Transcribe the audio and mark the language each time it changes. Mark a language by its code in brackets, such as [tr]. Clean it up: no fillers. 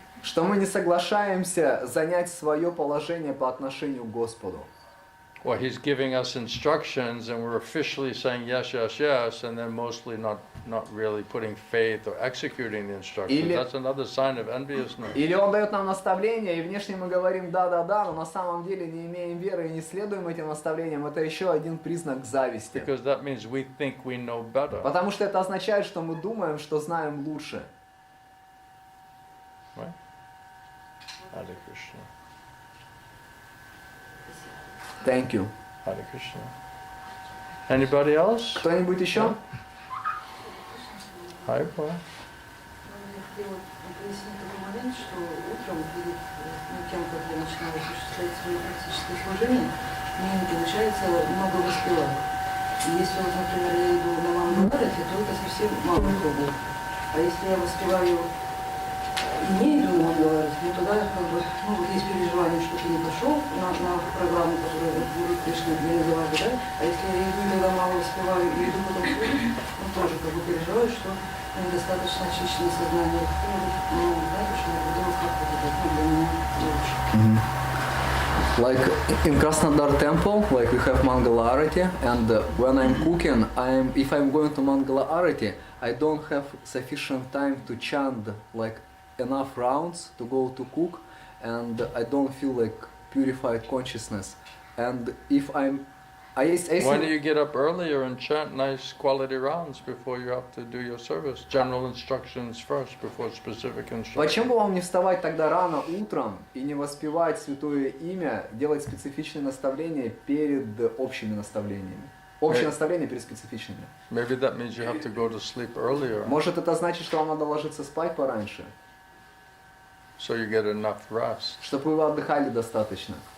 [ru] Что мы не соглашаемся занять свое положение по отношению к Господу. [en] Or He's giving us instructions and we're officially saying yes, yes, yes, and then mostly not really putting faith or executing the instructions. [ru] Или- [en] That's another sign of enviousness. [ru] Или Он дает нам наставления, и внешне мы говорим «да-да-да», но на самом деле не имеем веры и не следуем этим наставлениям. Это еще один признак зависти. [en] Because that means we think we know better. [ru] Потому что это означает, что мы думаем, что знаем лучше. [en] Right? Hare Krishna. Thank you. Hare Krishna. Anybody else? [ru] Кто-нибудь еще? [en] Hi, boy. [ru] Я хотела пояснить такой момент, что утром перед тем, как я начинала осуществлять свои практические служения, мне не получается много воспевать. И если вот, например, я иду на Мангаларате, то это совсем мало кругов. А если я воспеваю и не иду на Мангаларате, ну тогда как бы, ну вот есть переживание, что ты не пошел на программу, которую Гуру Кришна мне называли, да? А если я иду, тогда мало воспеваю и иду потом служить, ну тоже как бы переживаю, что недостаточно очищенное сознание. Ну, знаете, что я буду как-то для меня лучше. [en] Like in Krasnodar temple, like we have Mangala Arati, and when I'm cooking, if I'm going to Mangala Arati, I don't have sufficient time to chant like enough rounds to go to cook, and I don't feel like purified consciousness. And if I'm, Why don't you get up earlier and chant nice quality rounds before you have to do your service? General instructions first before specific instructions. [ru] Почему вам не вставать тогда рано утром и не воспевать святое имя, делать специфичные наставления перед общими наставлениями? Общие наставления перед специфичными. [en] Maybe that means you have to go to sleep earlier [ru] Может, это значит, что вам надо ложиться спать пораньше, [en] so you get enough rest. [ru] чтобы вы отдыхали достаточно.